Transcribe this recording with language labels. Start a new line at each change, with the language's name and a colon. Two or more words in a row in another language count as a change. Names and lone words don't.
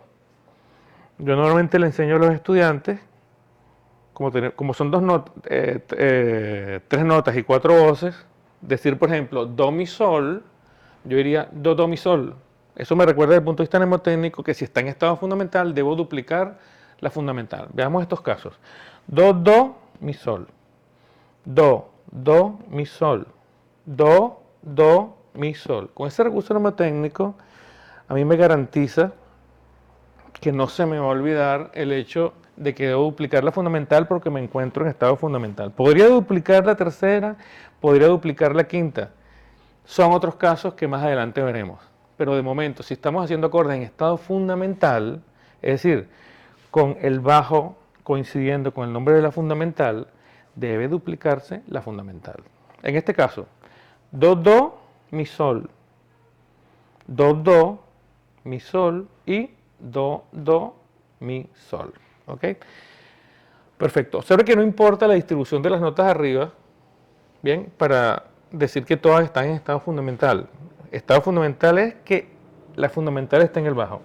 Spanish: Yo normalmente le enseño a los estudiantes, como son tres notas y cuatro voces, decir, por ejemplo, do, mi, sol, yo diría do, do, mi, sol. Eso me recuerda desde el punto de vista mnemotécnico que si está en estado fundamental, debo duplicar la fundamental. Veamos estos casos. Do, do, mi, sol. Do, do, mi, sol. Do, do, mi, sol. Con ese recurso mnemotécnico, a mí me garantiza que no se me va a olvidar el hecho de que debo duplicar la fundamental porque me encuentro en estado fundamental. Podría duplicar la tercera, podría duplicar la quinta. Son otros casos que más adelante veremos. Pero de momento, si estamos haciendo acordes en estado fundamental, es decir, con el bajo coincidiendo con el nombre de la fundamental, debe duplicarse la fundamental. En este caso, do, do, mi, sol. Do, do, mi, sol y do, do, mi, sol. ¿Ok? Perfecto. Observe que no importa la distribución de las notas arriba, bien, para decir que todas están en estado fundamental. Estado fundamental es que la fundamental está en el bajo.